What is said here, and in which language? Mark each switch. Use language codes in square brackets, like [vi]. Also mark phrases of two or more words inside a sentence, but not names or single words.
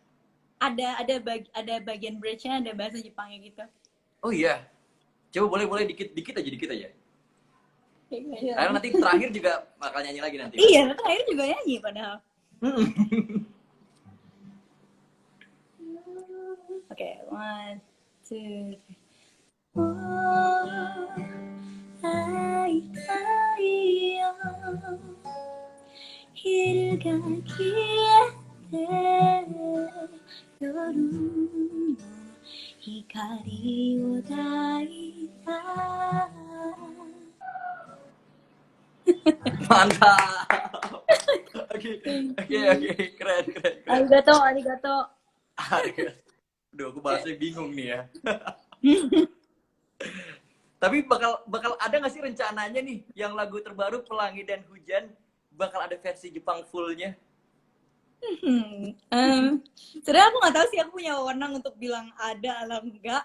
[id] Ada bagian bridge-nya, ada bahasa Jepangnya gitu. Oh iya. Coba boleh dikit aja. Iya, Karena nanti terakhir juga bakal nyanyi lagi nanti. iya, terakhir juga nyanyi padahal. Oke, [en] one, two, three. Oh, ai, ai, oh. [ja] 昼が消えて夜の光を抱いた [id] Mantap. Oke. [en] Thank [id] Oke, [en] you. [id] keren. [ja] ありがとう、ありがとう. [id] Duh, aku bahasnya bingung nih ya. Tapi bakal ada nggak sih rencananya nih yang lagu terbaru Pelangi dan Hujan bakal ada versi Jepang fullnya? Sebenarnya aku nggak tahu sih, aku punya wewenang untuk bilang ada atau enggak.